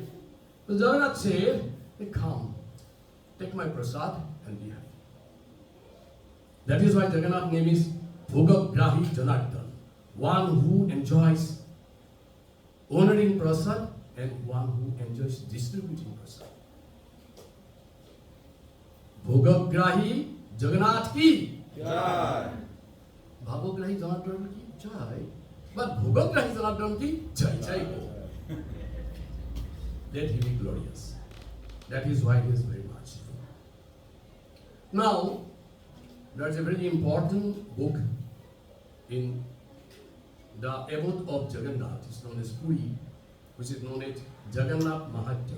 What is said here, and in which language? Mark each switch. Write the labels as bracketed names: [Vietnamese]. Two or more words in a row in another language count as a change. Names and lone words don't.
[English] So Jagannath said, hey, come, take my prasad and be happy. That is why Jagannath's name is Bhogagrahi Janardhan, one who enjoys honoring prasad and one who enjoys distributing prasad. [Hindi] भोगग्राही जगन्नाथ की Jai. भोगग्राही जनार्दन की जय। But भोगग्राही जनार्दन की जय जय हो. [English] Let he be glorious. That is why he is very merciful. Now, there is a very important book in the abode of Jagannath. It's known as Puri, which is known as Jagannath Mahatya.